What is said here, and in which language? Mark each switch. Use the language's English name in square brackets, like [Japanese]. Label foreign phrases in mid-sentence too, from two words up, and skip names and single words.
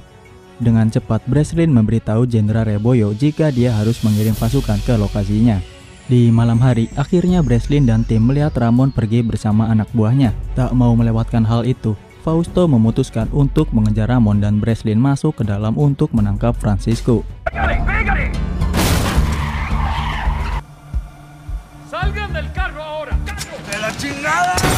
[Indonesian] Dengan cepat Breslin memberitahu Jenderal Rebollo jika dia harus mengirim pasukan ke lokasinya. Di malam hari, akhirnya Breslin dan tim melihat Ramon pergi bersama anak buahnya. Tak mau melewatkan hal itu, Fausto memutuskan untuk mengejar Ramon dan Breslin masuk ke dalam untuk menangkap Francisco. [Spanish] ¡Salgan del carro ahora! ¡De la chingada!